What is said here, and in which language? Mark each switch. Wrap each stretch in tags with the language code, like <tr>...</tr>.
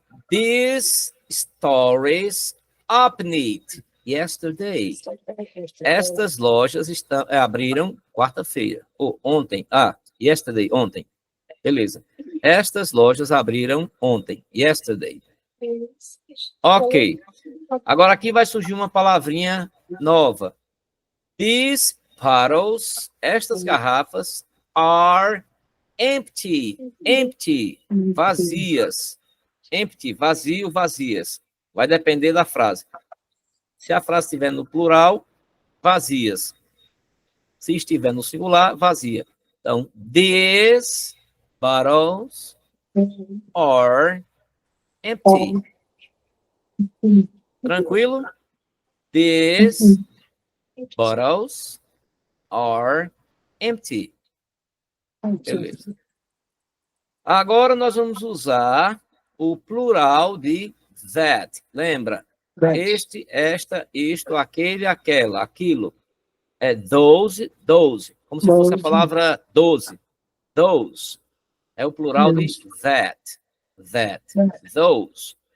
<en>These stories opened yesterday.</en> <pt>Estas lojas abriram quarta-feira, ou ontem. Yesterday, ontem. Beleza. Estas lojas abriram ontem, yesterday. Ok. Agora aqui vai surgir uma palavrinha nova.</pt> <en>These bottles,</en> <pt>estas garrafas,</pt> <en>are empty, vazias.</en> <pt>Empty, vazio, vazias. Vai depender da frase. Se a frase estiver no plural, vazias. Se estiver no singular, vazia. Então,</pt> <en>these bottles are empty.</en> <pt>Tranquilo?</pt> <en>These bottles are empty.</en> <pt>Beleza. Agora nós vamos usar o plural de that. Lembra? Este, esta, isto, aquele, aquela, aquilo. É those. Como se fosse a palavra 12. Those. É o plural de that. Those.</pt>